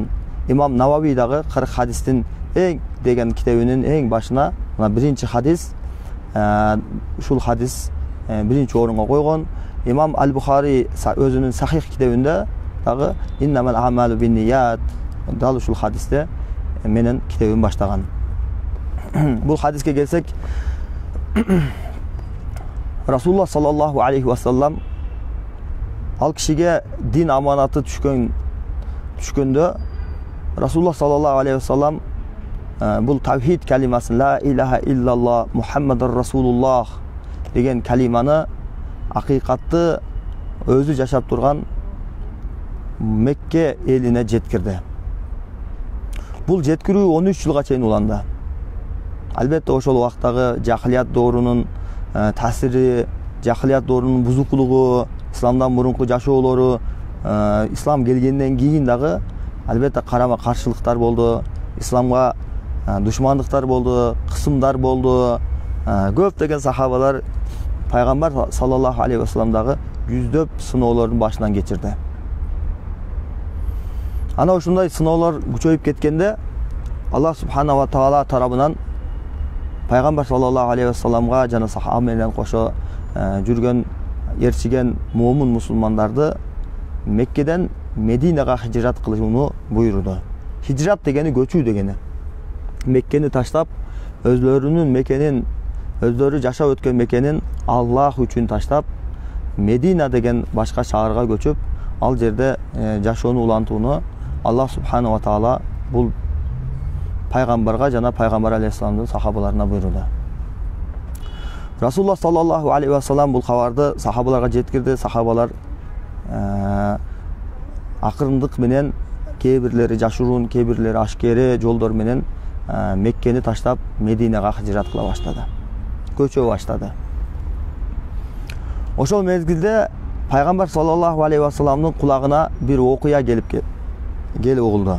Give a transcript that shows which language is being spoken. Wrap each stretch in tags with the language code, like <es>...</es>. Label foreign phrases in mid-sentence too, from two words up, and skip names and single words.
<ky>Имам Навави дагы 40 хадистин эң деген китебинин эң башына мына биринчи хадис, ушул хадис биринчи орунга койгон. Имам Аль-Бухари өзүнүн Сахих китебинде дагы</ky> <ar>إنما الأعمال بالنيات</ar> <ky>дал ушул хадисте менен китебин баштаган. Бул хадиске келсек, Расулуллах</ky> <ar>صلى الله عليه وسلم</ar> <ky>ал кишиге дин аманаты түшкөндө Расулуллах</ky> <ar>صلى الله عليه وسلم</ar> <ky>бул тавхид калимасын</ky> <ar>لا إله إلا الله محمد رسول الله</ar> <ky>деген калиманы акыйкатты өзү жашап турган Мекке элине жеткирди. Бул жеткирүү 13 жылга чейин уланды. Албетте ошол убактагы жахилият доорунун таасири, жахилият доорунун бузукулугу, исламдан мурунку жашоолору, ислам келгенден кийин дагы албетте карама каршылыктар болду, исламга душмандыктар болду, кысымдар болду. Көптөгөн сахабалар пайгамбар</ky> <ar>صلى الله عليه وسلم</ar> <ky>жүздөп сыноолордун башынан кечирди. Ана ушундай сыноолор күчөйүп кеткенде Аллах</ky> <ar>سبحانه وتعالى</ar> <ky>тарабынан пайгамбар</ky> <ar>صلى الله عليه وسلم</ar> <ky>жана сахаба менен кошо жүргөн ээрчиген момун мусулмандарды Меккеден Мединага хижрат кылууну буйруду. Хижрат дегени көчүү дегени. Меккени таштап, өзлөрүнүн мекенин, өздөрү жашап өткөн мекенин Аллах үчүн таштап, Медина деген башка шаарга көчүп, ал жерде жашоону улантууну Аллах</ky> <ar>سبحانه وتعالى</ar> <ky>бул пайгамбарга жана пайгамбар алейхиссаламдын сахабаларына буйруду. Расулуллах</ky> <ar>صلى الله عليه وسلم</ar> <ky>бул кабарды сахабаларга жеткирди. Сахабалар акырындык менен кээ бирлери жашыруун, кээ бирлери ашкере жолдор менен Меккени таштап Мединага хижрат кыла баштады. Көчө баштады. Ошол мезгилде пайгамбар</ky> <ar>صلى الله عليه وسلم</ar> <ky>кулагына бир окуя келип угулду.</ky>